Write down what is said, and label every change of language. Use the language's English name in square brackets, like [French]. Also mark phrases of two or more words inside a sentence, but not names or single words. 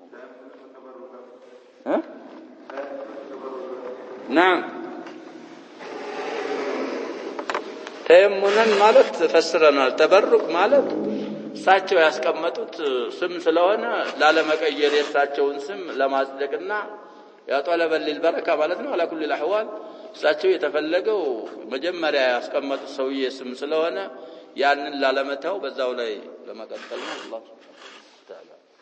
[Arabic] ها نعم [Amharic] ተየሙነን ማለት ፈስረናል ተበሩክ ማለት እሳቸው ያስቀመጡት ስም ስለሆነ ላለመቀየር የእሳቸውን ስም ለማጽደቅና ያጠለበ ለልበረካ ማለት ነው [Arabic] على كل الاحوال [Amharic] እሳቸው የተፈለገው መጀመሪያ ያስቀመጡት ሰውዬ ስም ስለሆነ ያንን ላለመተው በዛው ላይ ለመቀጠል ነው አላህ Ta'ala